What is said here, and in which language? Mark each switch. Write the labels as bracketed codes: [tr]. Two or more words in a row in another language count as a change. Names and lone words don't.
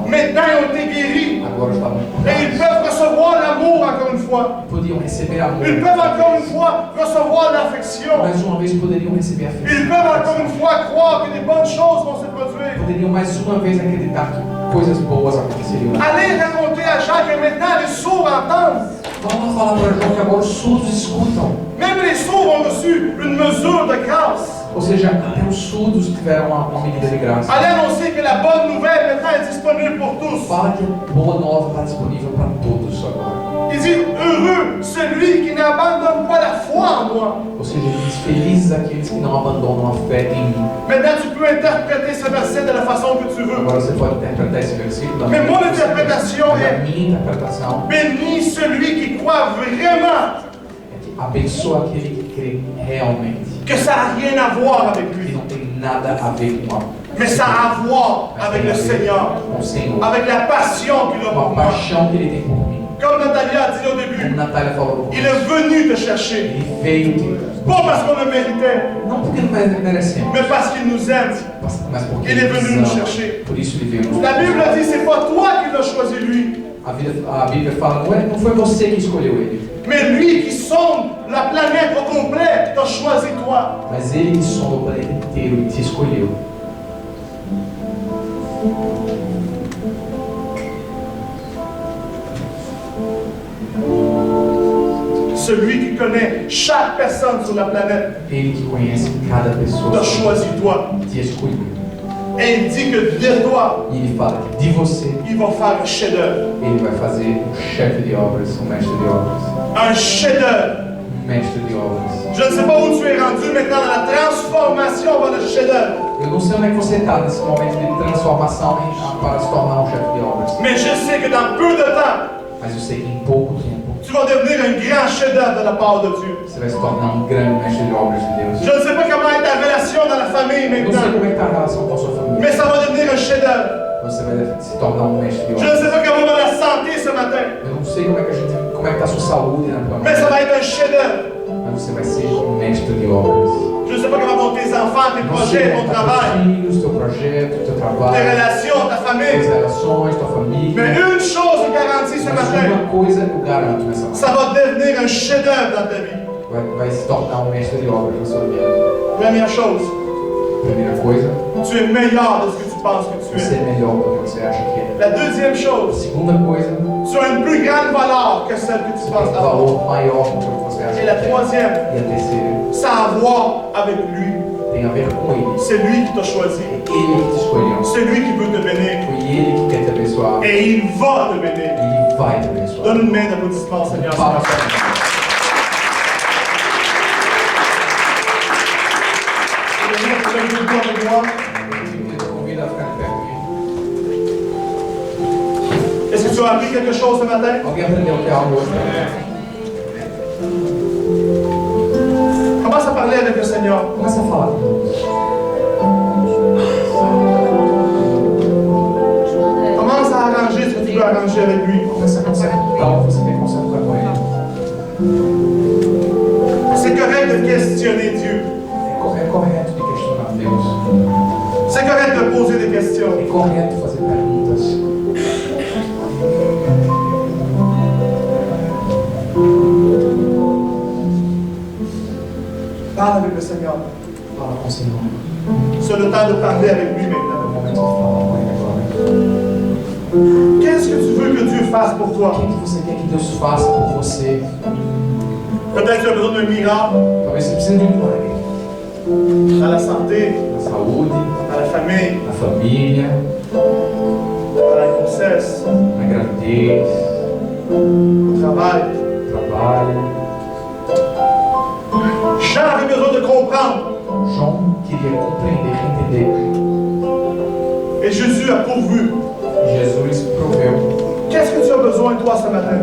[fr] maintenant ils ont été guéris. [pt] agora estavam [fr] Et ils [pt] curados. [fr] peuvent recevoir l'amour encore une fois. [pt] Podiam receber amor. [fr] Ils peuvent encore une fois recevoir l'affection. [pt] Mais uma vez poderiam receber [fr] Ils [pt] afeição. [fr] peuvent encore une fois croire que des bonnes choses vont se produire. [pt] Poderiam mais uma vez acreditar que coisas boas aconteceriam. [fr] Allez raconter à Jean que maintenant les sourds entendent. [pt] Vamos falar para João que agora os surdos escutam. [fr] Même les sourds ont reçu une mesure de grâce. [pt] Ou seja, até os surdos tiveram uma medida de graça. [fr] Allez annoncer que la bonne nouvelle maintenant est disponible pour tous. [pt] Fala que a boa nova está disponível para todos agora. [fr] Il dit, heureux celui qui n'abandonne pas la foi en moi. [pt] Ou seja, ele diz: felizes aqueles que não abandonam a fé em mim. [fr] Maintenant, tu peux interpréter ce verset de la façon que tu veux. [pt] Agora você pode interpretar esse versículo da [fr] Mais mon [pt] maneira que você [fr] interprétation [pt] quer. Mas a [fr] est: [pt] minha interpretação [fr] béni celui qui croit vraiment [pt] é que abençoa aquele que crê realmente. [fr] que ça n'a rien à voir avec [pt] Que [fr] lui, [pt] não tem nada a ver com a [fr] mais ça a à voir avec le Seigneur, [pt] com o Senhor. [fr] avec la passion qu'il a [pt] Com [fr] pour [pt] a [fr] moi. [pt] paixão que ele tem por mim. [fr] Comme Nathalie a dit au [pt] Como [fr] début, [pt] Natália falou no [fr] il [pt] começo, [fr] est venu te chercher. [pt] ele veio te... [fr] Pas parce qu'on le méritait, [pt] Não porque não merecemos, [fr] mais parce qu'il nous aime. [pt] mas porque Ele é venu nos nos ama. [fr] chercher. [pt] Por isso ele veio nos [fr] La Bible dit, c'est pas toi qui l'as choisi lui, [pt] A Bíblia fala, não foi você que escolheu ele, [fr] mais lui qui sonde la planète au complet t'a choisi toi. [pt] mas ele que sonda o planeta inteiro e te escolheu. [fr] Celui qui connaît chaque personne sur la planète [pt] Ele que conhece cada pessoa [fr] t'a choisi toi. [pt] te escolheu. [fr] Et il dit que de toi, [pt] E ele fala que de você, [fr] il va faire un chef-d'œuvre. [pt] ele vai fazer chefe de obras, mestre de obras. [fr] Un chef-d'œuvre. [pt] Mestre de obras. [fr] Je ne sais pas où tu es rendu maintenant dans la transformation vers le chef-d'œuvre. [pt] Eu não sei onde é que você está nesse momento de transformação para se tornar chefe de obras. [fr] Mais je sais que dans peu de temps, [pt] Mas eu sei que em pouco tempo [fr] tu vas devenir un grand chef-d'œuvre de la part de Dieu. [pt] você vai se tornar grande mestre de obras de Deus. [fr] Je ne sais pas comment est ta relation dans la famille [pt] Eu não sei [fr] maintenant, [pt] como é que está a relação com a sua família. [fr] mais ça va devenir un chef-d'œuvre. [pt] Você vai se tornar mestre de [fr] Je ne [pt] obras. [fr] sais pas comment va la santé ce matin, [pt] Eu não sei como é que está a sua saúde na tua [fr] mais ça [pt] mente, [fr] va être un chef-d'œuvre. [pt] mas você vai ser mestre de obras. [fr] Je ne sais pas comment vont tes enfants, tes [pt] Não sei [fr] projets, [pt] como [fr] ton [pt] estão [fr] travail, [pt] teus filhos, teu projeto, teu [fr] tes [pt] trabalho, [fr] relations, ta [pt] tuas [fr] famille. [pt] relações, tua [fr] Mais [pt] família. [fr] une chose est garantie ce [pt] Mas [fr] matin, [pt] uma coisa eu garanto nessa manhã. [fr] ça va devenir un chef-d'œuvre dans ta vie. [pt] Vai se tornar mestre de obras na sua vida. [fr] Première chose, [pt] Primeira coisa, [fr] tu es meilleur de ce que tu penses que tu [pt] você [fr] es. [pt] é melhor do que você acha que é. [fr] La deuxième chose, [pt] Segunda coisa, [fr] tu as une plus grande valeur que celle que tu [pt] tem [fr] penses [pt] um [fr] avoir. [pt] valor maior do que você acha [fr] Et [pt] que [fr] la [pt] é. [fr] troisième, [pt] E a terceira, [fr] ça a à voir avec lui. [pt] tem a ver com ele. [fr] C'est lui qui t'a choisi. [pt] Ele que te escolheu. [fr] C'est lui qui veut te bénir. [pt] Foi ele que quer te abençoar. [fr] Et il va te bénir. [pt] Ele vai te abençoar. [fr] Donne une main d'applaudissement, Seigneur. [pt] Fala pra mim. [fr] Avec moi. [pt] Eu te convido a ficar de pé comigo. [fr] Est-ce que tu as appris quelque chose ce matin? [pt] Alguém aprendeu que é algo hoje? [fr] Commence à parler avec le Seigneur. [pt] Começa a falar com Deus. [fr] Commence à arranger ce que tu veux arranger avec lui. [pt] Começa a consertar o que você tem que consertar com ele. [fr] C'est correct de questionner Dieu. [pt] É correto de questionar Deus. [fr] C'est correct de poser des questions. [pt] É correto fazer perguntas. [fr] Parle avec le Seigneur. [pt] Fala com o Senhor. [fr] C'est le temps de parler avec lui [pt] É o [fr] maintenant. [pt] momento de falar com ele agora. [fr] Qu'est-ce que tu veux que Dieu fasse pour [pt] O [fr] toi? [pt] que você quer que Deus faça por você? [fr] Peut-être que tu as besoin d'un miracle [pt] Talvez você precise de um milagre. [fr] dans la santé, [pt] Na saúde, [fr] dans la famille, [pt] na família, [fr] dans la grossesse, [pt] na gravidez, [fr] au travail. [pt] trabalho. [fr] Jean avait besoin de comprendre. [pt] João queria compreender, entender. [fr] Et Jésus a pourvu. [pt] Jesus proveu. [fr] Qu'est-ce que tu as besoin, toi, ce matin?